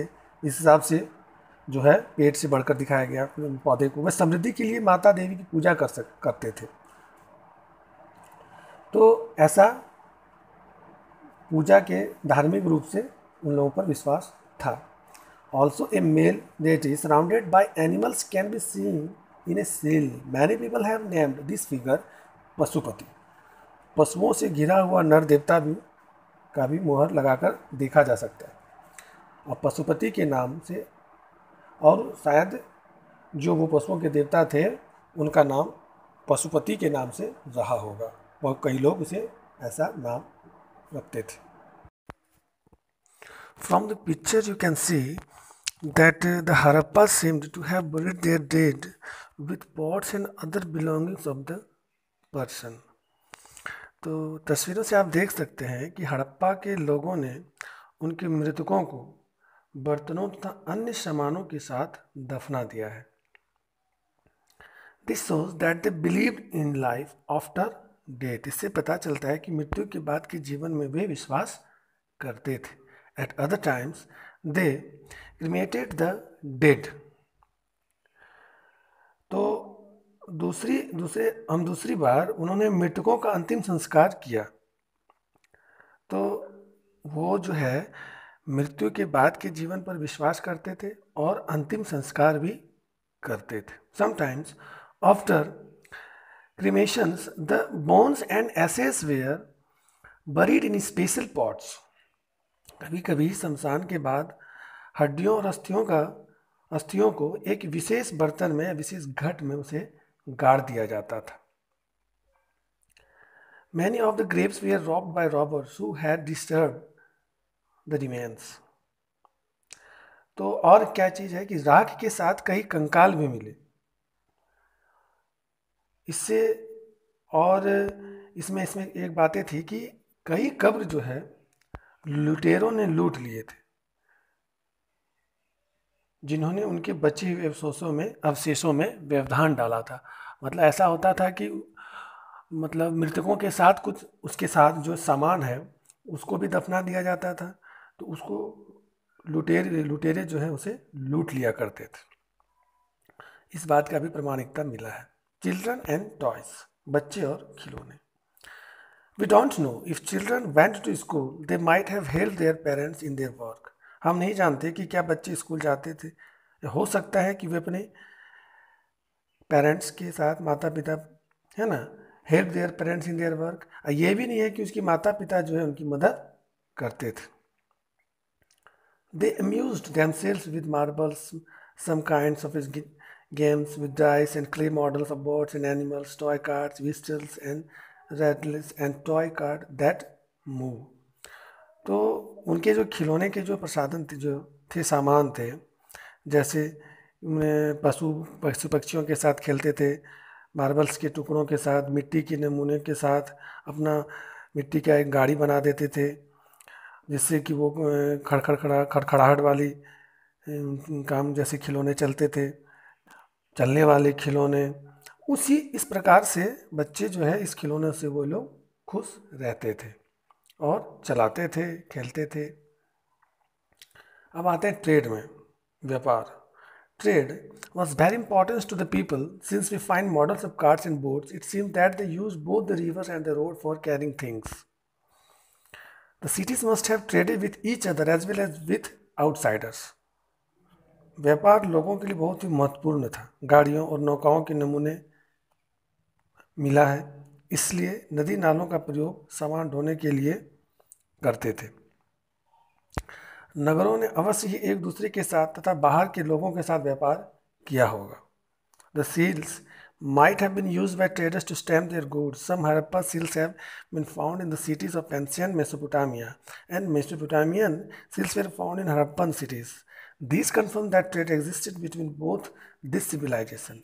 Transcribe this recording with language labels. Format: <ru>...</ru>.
<hi>इस हिसाब से जो है पेट से बढ़कर दिखाया गया पौधे को। वह समृद्धि के लिए माता देवी की पूजा करते थे। तो ऐसा पूजा के धार्मिक रूप से उन लोगों पर विश्वास था।</hi> <en>Also, a male deity surrounded by animals can be seen in a seal. Many people have named this figure Pashupati.</en> <hi>पशुओं से घिरा हुआ नर देवता का भी मोहर लगाकर देखा जा सकता है और पशुपति के नाम से, और शायद जो वो पशुओं के देवता थे उनका नाम पशुपति के नाम से रहा होगा, और कई लोग उसे ऐसा नाम रखते थे।</hi> <en>From the picture you can see that the Harappas seemed to have buried their dead with pots and other belongings of the person.</en> <hi>तो तस्वीरों से आप देख सकते हैं कि हड़प्पा के लोगों ने उनके मृतकों को बर्तनों तथा अन्य सामानों के साथ दफना दिया है।</hi> <en>This shows that they believed in life after death.</en> <hi>इससे पता चलता है कि मृत्यु के बाद के जीवन में वे विश्वास करते थे।</hi> <en>At other times, they cremated the dead.</en> <hi>तो दूसरी बार उन्होंने मृतकों का अंतिम संस्कार किया। तो वो जो है मृत्यु के बाद के जीवन पर विश्वास करते थे और अंतिम संस्कार भी करते थे।</hi> <en>Sometimes after cremations, the bones and ashes were buried in special pots.</en> <hi>कभी कभी शमशान के बाद हड्डियों और अस्थियों को एक विशेष बर्तन में, विशेष घट में उसे गाड़ दिया जाता था।</hi> <en>Many of the graves were robbed by robbers who had disturbed the remains.</en> <hi>तो और क्या चीज है कि राख के साथ कई कंकाल भी मिले। इससे और इसमें एक बातें थी कि कई कब्र जो है लुटेरों ने लूट लिए थे, जिन्होंने उनके बचे हुए अवशेषों में व्यवधान डाला था। मतलब ऐसा होता था कि मतलब मृतकों के साथ कुछ उसके साथ जो सामान है उसको भी दफना दिया जाता था, तो उसको लुटेरे जो है उसे लूट लिया करते थे। इस बात का भी प्रमाणिकता मिला है।</hi> <en>children and toys,</en> <hi>बच्चे और खिलौने।</hi> <en>We don't know if children went to school, they might have helped their parents in their work.</en> <hi>हम नहीं जानते कि क्या बच्चे स्कूल जाते थे। हो सकता है कि वे अपने पेरेंट्स के साथ, माता पिता है ना,</hi> <en>Help their parents in their work.</en> <hi>ये भी नहीं है कि उसके माता पिता जो है उनकी मदद करते थे।</hi> <en>They amused themselves with marbles, some kinds of games with dice and clay models of birds and animals, toy cards, whistles and rattles and toy card that move.</en> <hi>तो उनके जो खिलौने के जो प्रसाधन थे, जो थे सामान थे, जैसे पशु पक्षियों के साथ खेलते थे, मार्बल्स के टुकड़ों के साथ, मिट्टी के नमूने के साथ अपना मिट्टी का एक गाड़ी बना देते थे, जिससे कि वो खड़खड़ाहट वाली काम जैसे खिलौने चलते थे, चलने वाले खिलौने। उसी इस प्रकार से बच्चे जो है इस खिलौने से वो लोग खुश रहते थे और चलाते थे, खेलते थे। अब आते हैं ट्रेड में, व्यापार।</hi> <en>Trade was very important to the people. Since we find models of carts and boats, it seems that they used both the rivers and the road for carrying things. The cities must have traded with each other as well as with outsiders.</en> <hi>व्यापार लोगों के लिए बहुत ही महत्वपूर्ण था। गाड़ियों और नौकाओं के नमूने मिला है, इसलिए नदी नालों का प्रयोग सामान ढोने के लिए करते थे। नगरों ने अवश्य ही एक दूसरे के साथ तथा बाहर के लोगों के साथ व्यापार किया होगा।</hi> <en>The seals might have been used by traders to stamp their goods. Some Harappa seals have been found in the cities of ancient Mesopotamia, and Mesopotamian seals were found in Harappan cities. These confirm that trade existed between both this civilization.</en>